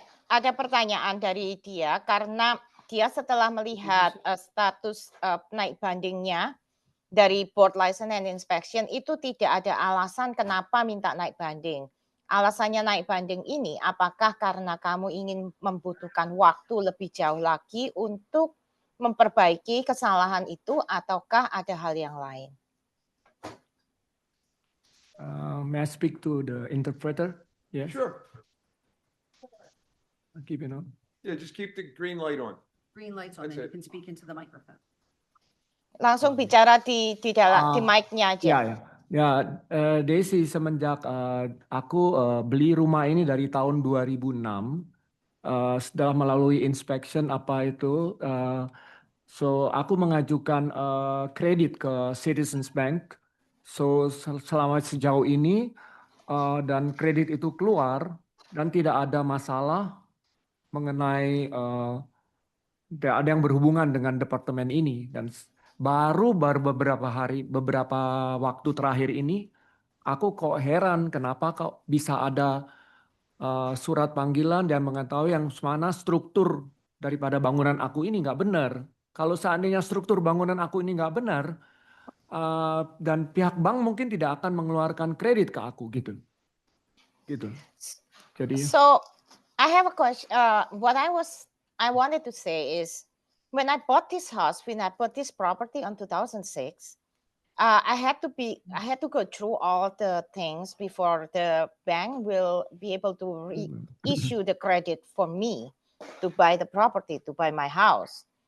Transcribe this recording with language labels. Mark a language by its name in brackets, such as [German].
[Indonesian] Ada pertanyaan dari dia karena dia setelah melihat status naik bandingnya dari Board License and Inspection itu tidak ada alasan kenapa minta naik banding. Alasannya naik banding ini apakah karena kamu ingin membutuhkan waktu lebih jauh lagi untuk memperbaiki kesalahan itu ataukah ada hal yang lain? [English] May I speak to the interpreter? Yes. Sure. I'll keep it on. Yeah, just keep the green light on. Green lights on That's and you it. can speak into the microphone. [Indonesian] Langsung bicara di dalam di mic-nya aja. Ya, Desi, semenjak aku beli rumah ini dari tahun 2006, setelah melalui inspection apa itu, so aku mengajukan kredit ke Citizens Bank. So selama sejauh ini dan kredit itu keluar, dan tidak ada masalah mengenai tidak ada yang berhubungan dengan departemen ini. Dan baru beberapa waktu terakhir ini aku kok heran kenapa kok bisa ada surat panggilan dan mengetahui yang mana struktur daripada bangunan aku ini nggak benar. Kalau seandainya struktur bangunan aku ini nggak benar, dan pihak bank mungkin tidak akan mengeluarkan kredit ke aku gitu. Jadi [English] So I have a question. What I wanted to say is, when I bought this property on 2006, I had to go through all the things before the bank will be able to issue the credit for me to buy the property, to buy my house.